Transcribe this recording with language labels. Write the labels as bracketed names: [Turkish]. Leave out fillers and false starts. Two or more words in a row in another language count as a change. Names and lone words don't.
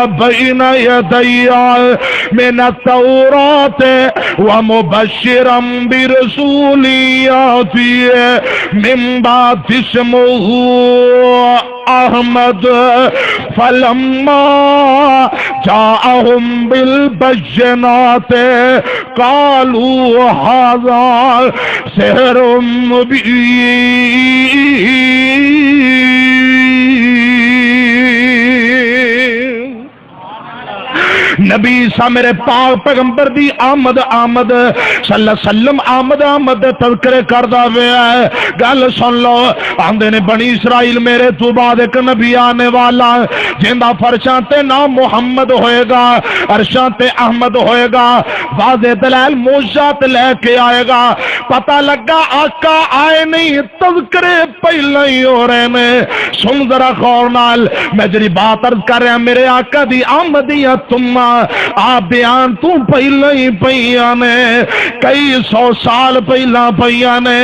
[Arabic] بَيْنَ يَدَيَّ مِنَ التَّوْرَاةِ وَمُبَشِّرًا بِرَسُولٍ يَأْتِي مِن بَعْدِهِ اسمه احمد فلما جاءهم بالبينات قالوا هذا سحر مبين۔ [Punjabi] نبی عیسیٰ میرے پاک پیغمبر دی آمد [Arabic] صلی اللہ علیہ وسلم [Punjabi] آمد تذکرے کردہ ہویا ہے، گل سن لو، آندے نے بنی اسرائیل میرے تو بعد ایک نبی آنے والا جندہ فرشاں تے نام محمد ہوئے گا، عرشاں تے احمد ہوئے گا، واضح دلائل موجزات لے کے آئے گا، پتہ لگا آقا آئے نہیں، تذکرے پہلے ہی ہو رہے میں، سن ذرا غور نال، میں جری بات عرض کر رہا میرے آقا دی آمدیاں تم آپ بیان تو پہلے ہی پئیاں نے کئی 100 سال پہلا پئیاں نے.